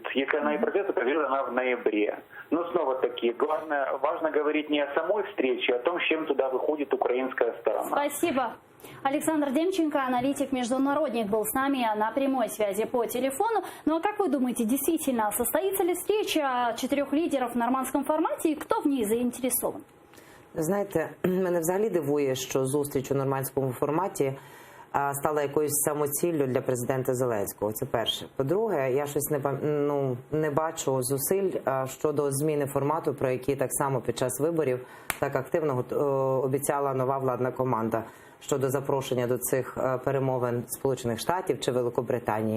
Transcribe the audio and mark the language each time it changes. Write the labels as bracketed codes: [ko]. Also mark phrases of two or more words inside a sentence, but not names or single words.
[ru] Если она и пройдет, то пройдет она в ноябре. Но снова-таки, важно говорить не о самой встрече, а о том, с чем туда выходит украинская сторона. Спасибо. Александр Демченко, аналитик-международник, был с нами на прямой связи по телефону. Ну а как вы думаете, действительно, состоится ли встреча 4 лидеров в нормандском формате и кто в ней заинтересован? [uk] Знаєте, мене взагалі дивує, що зустріч у нормандському форматі стала якоюсь самоціллю для президента Зеленського. Це перше. По-друге, я щось не бачу зусиль щодо зміни формату, про які так само під час виборів так активно обіцяла нова владна команда щодо запрошення до цих перемовин Сполучених Штатів чи Великобританії.